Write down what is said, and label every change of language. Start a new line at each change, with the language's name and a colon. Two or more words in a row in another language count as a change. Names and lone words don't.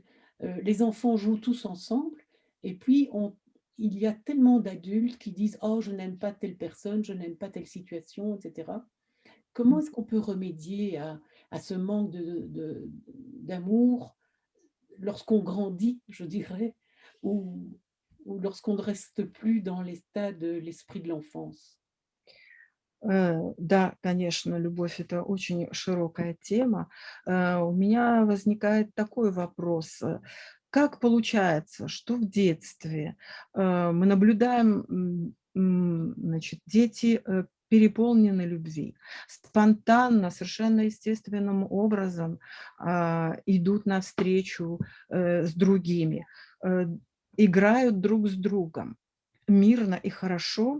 French: Les enfants jouent tous ensemble et puis il y a tellement d'adultes qui disent: «Oh, je n'aime pas telle personne, je n'aime pas telle situation» et cetera. Comment est-ce qu'on peut remédier à ce manque d'amour lorsqu'on grandit, je dirais, ou lorsqu'on ne reste plus dans l'état de l'esprit de l'enfance?
Russian: Да, конечно, любовь — это очень широкая тема. У меня возникает такой вопрос. Как получается, что в детстве, мы наблюдаем, значит, дети, переполнены любви, спонтанно, совершенно естественным образом, идут навстречу, с другими, э, играют друг с другом мирно и хорошо.